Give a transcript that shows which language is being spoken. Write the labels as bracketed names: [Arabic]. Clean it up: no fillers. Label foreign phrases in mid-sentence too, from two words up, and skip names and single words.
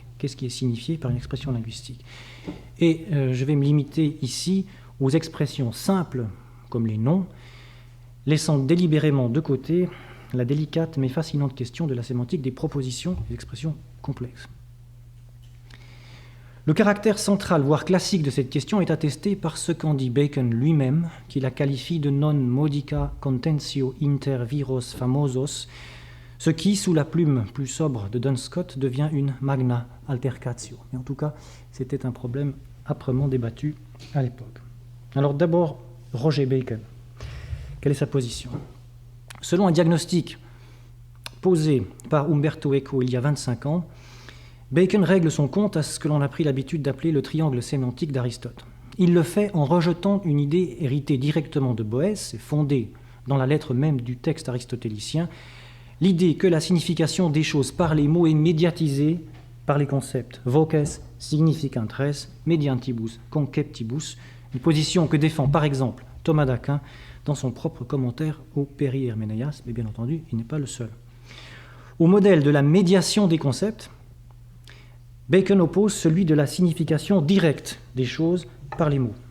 [French] Qu'est-ce qui est signifié par une expression linguistique? Et je vais me limiter ici aux expressions simples, comme les noms, laissant délibérément de côté la délicate mais fascinante question de la sémantique des propositions et des expressions complexes. Le caractère central, voire classique de cette question est attesté par ce qu'en dit Bacon lui-même, qui la qualifie de [Latin] non modica contentio inter viros famosos, [French] ce qui, sous la plume plus sobre de Duns Scott, devient une [Latin] magna altercatio. [French] Mais en tout cas, c'était un problème âprement débattu à l'époque. Alors d'abord, Roger Bacon. Quelle est sa position? Selon un diagnostic posé par Umberto Eco il y a 25 ans, Bacon règle son compte à ce que l'on a pris l'habitude d'appeler le triangle sémantique d'Aristote. Il le fait en rejetant une idée héritée directement de Boès et fondée dans la lettre même du texte aristotélicien, l'idée que la signification des choses par les mots est médiatisée par les concepts [Latin] voces, significant res, mediantibus, conceptibus, [French] une position que défend par exemple Thomas d'Aquin dans son propre commentaire au Péri-Herménéas, mais bien entendu, il n'est pas le seul. Au modèle de la médiation des concepts, Bacon oppose celui de la signification directe des choses par les mots.